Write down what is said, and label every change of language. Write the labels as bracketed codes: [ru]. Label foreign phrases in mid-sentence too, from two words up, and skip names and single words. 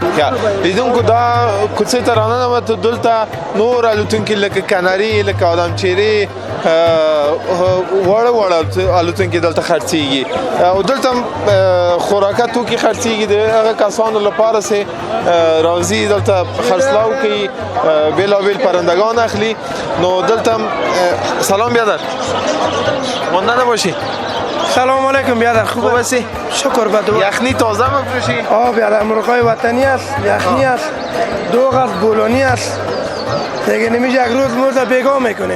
[ps] لیدونکو دا کوڅې ته راننوتو دلته نور الوتونکي لکه کناري لکه آدمچیرې وړه وړه الوتونکي دلته خرڅېږي او دلته خوراکه توکي خرڅېږي د هغه کسانو لپاره چې راځي دلته خرڅلاو کوي بېلابېل پرندگان اخلي نو دلته [fa] سلام بیادر ماندنه باشی سلام علیکم بیادر خوب هستی؟ شکر به دو. یخنی تازه میفروشی؟ بیادر مرغای وطنی است، یخنی است، دوغ است، بولونی است. دیگه نمیشه یک روز موز بیگاه میکنیم.